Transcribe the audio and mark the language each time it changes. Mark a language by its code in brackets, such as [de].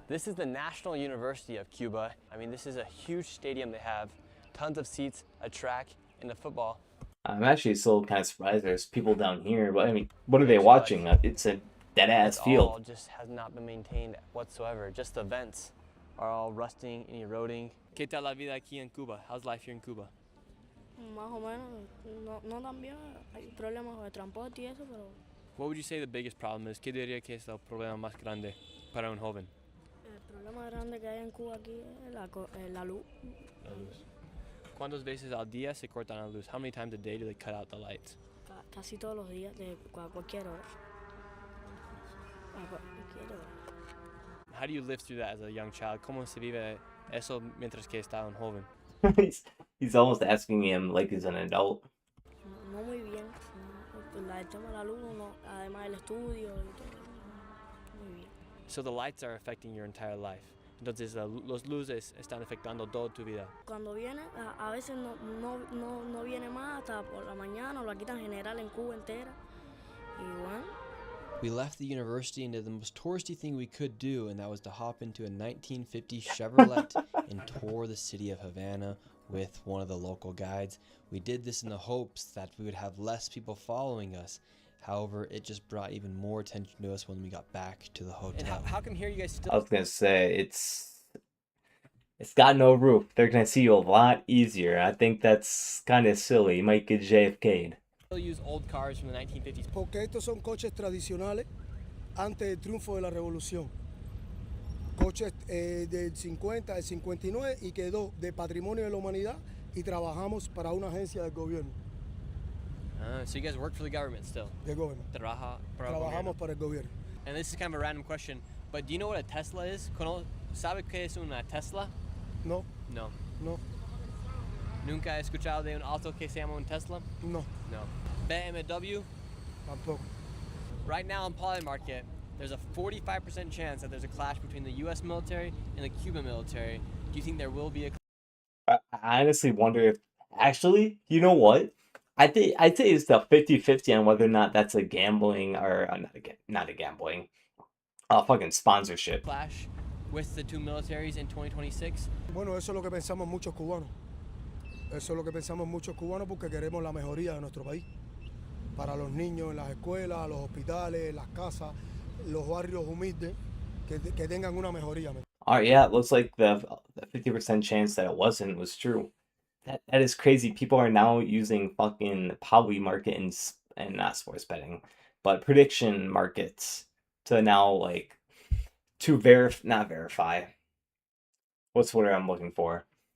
[en] This is the National University of Cuba. I mean, this is a huge stadium they have, tons of seats, a track, and a football. I'm actually still kind of surprised there's people down here, but I mean, what are they watching? It's a dead-ass field. All just has not been maintained whatsoever. Just the vents are all rusting and eroding. [es] ¿Qué tal la vida aquí en Cuba? [en] How's life here in Cuba? [es] Más o menos, no tan bien. Hay problemas de transporte y eso, pero [en] What would you say the biggest problem is? [es] ¿Qué diría que es el problema más grande para un joven? el problema grande que hay en Cuba aquí es la luz. ¿Cuántas veces al día se cortan la luz? [en] How many times a day do they cut out the lights? [es] Casi todos los días, a cualquier hora. A cualquier hora. [en] How do you live through that as a young child? [es] ¿Cómo se vive eso mientras que está un joven? [en] He's almost asking him like he's an adult. [es] No muy bien. El tema de la luz, además del estudio y todo. Muy bien. [en] So the lights are affecting your entire life. [es] Entonces los luces están afectando toda tu vida. Cuando viene, a veces no viene más hasta por la mañana, lo quitan general en Cuba entera. Y bueno. [en] We left the university and did the most touristy thing we could do, and that was to hop into a 1950 Chevrolet and tour the city of Havana with one of the local guides. We did this in the hopes that we would have less people following us. However, it just brought even more attention to us when we got back to the hotel. And how come here you guys still... I was gonna say, it's got no roof. They're gonna see you a lot easier. I think that's kind of silly. You might get JFK'd. use old cars from the 1950s. [es] Porque estos son coches tradicionales antes del triunfo de la revolución. Coches del 50, del 59 y quedó de patrimonio de la humanidad y trabajamos para una agencia del gobierno. [en] So you guys work for the government still? [es] Del gobierno. Trabajamos para el gobierno. [en] And this is kind of a random question, but do you know what a Tesla is? [es] ¿Sabe qué es una Tesla? No. No. No. ¿Nunca he escuchado de un auto que se llama un Tesla? No. No. BMW? Tampoco. [en] Right now in Poly Market, there's a 45% chance that there's a clash between the U.S. military and the Cuban military. Do you think there will be a... I honestly wonder if... Actually, you know what? I'd say it's the 50-50 on whether or not that's a gambling or... not a gambling. Fucking sponsorship. Clash with the two militaries in 2026? [es] Bueno, eso es lo que pensamos muchos cubanos. Eso es lo que pensamos muchos cubanos porque queremos la mejoría de nuestro país. Para los niños en las escuelas, los hospitales, las casas, los barrios humildes, que tengan una mejoría. [en] Alright, yeah, it looks like the 50% chance that it wasn't was true. That is crazy. People are now using fucking Poly Market and not sports betting, but prediction markets to now, like, to not verify. What's what I'm looking for?